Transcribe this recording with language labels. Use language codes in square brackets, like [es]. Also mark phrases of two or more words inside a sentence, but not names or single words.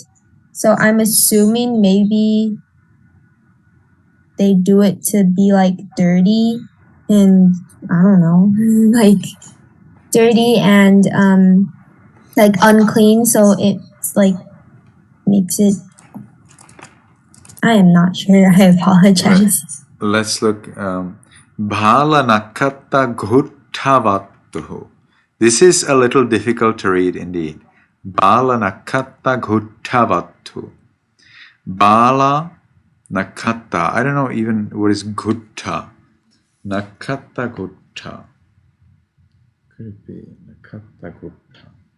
[en] So I'm assuming maybe they do it to be like dirty and I don't know, like dirty and like unclean. So it's like makes it. I am not sure. I apologize. Let's look. [pi] Bhala nakatta ghuttavatuhu. [en] This is a little difficult to read indeed. [pi] Bala nakatta ghuttavatu. Bala nakatta. [en] I don't know even what is gutta. [pi] Nakatta gutta. [en] Could it be [pi] nakatta gutta?